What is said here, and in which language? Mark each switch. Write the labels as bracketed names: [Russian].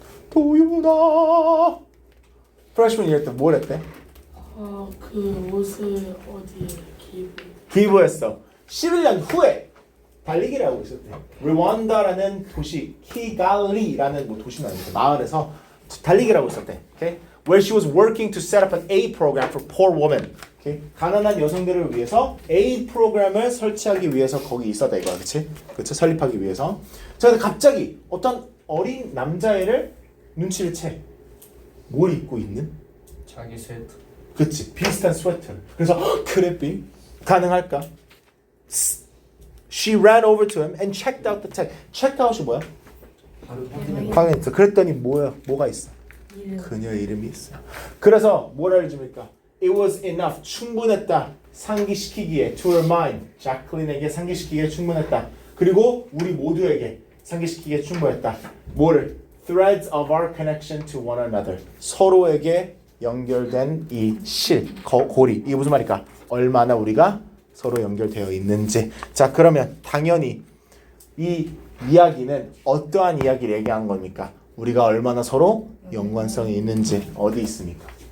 [Korean] 도윤아 freshman year 때 뭘 했대? 그 옷을 어디에 기부했어. 11년 후에 달리기를 하고 있었대. 르완다라는 도시 키갈리라는 뭐 도시는 아니고 마을에서 달리기를 하고 있었대. [English] Okay? Where she was working to set up an aid program for poor women. Okay? [Korean] 가난한 여성들을 위해서 aid 프로그램을 설치하기 위해서 거기 있었다 이거야, 그렇지? 그렇지? 설립하기 위해서. 자, 근데 갑자기 어떤 어린 남자애를 눈치를 채. 뭘 입고 있는? 자기 스웨터. 그치, 비슷한 스웨터. 그래서 [English] could it be? [Korean] 가능할까? [English] She ran over to him and checked out the tag. checked out [Korean] 이 뭐야? 바로 확인해. 확인했어. 그랬더니 뭐가 있어? 그녀의 이름이 있어. 그래서 뭘 알려줍니까? [English] It was enough. [Korean] 충분했다. 상기시키기에 [English] to her mind. [Korean] 자클린에게 상기시키기에 충분했다. 그리고 우리 모두에게 상기시키기에 충분했다. 뭐를? [English] Threads of our connection to one another. [Korean] 서로에게 연결된 이 고리. 이게 무슨 말일까? 얼마나 우리가 서로 연결되어 있는지. 자, 그러면 당연히 이 이야기는 어떠한 이야기를 얘기한 겁니까? 우리가 얼마나 서로 연관성이 있는지 어디 있습니까?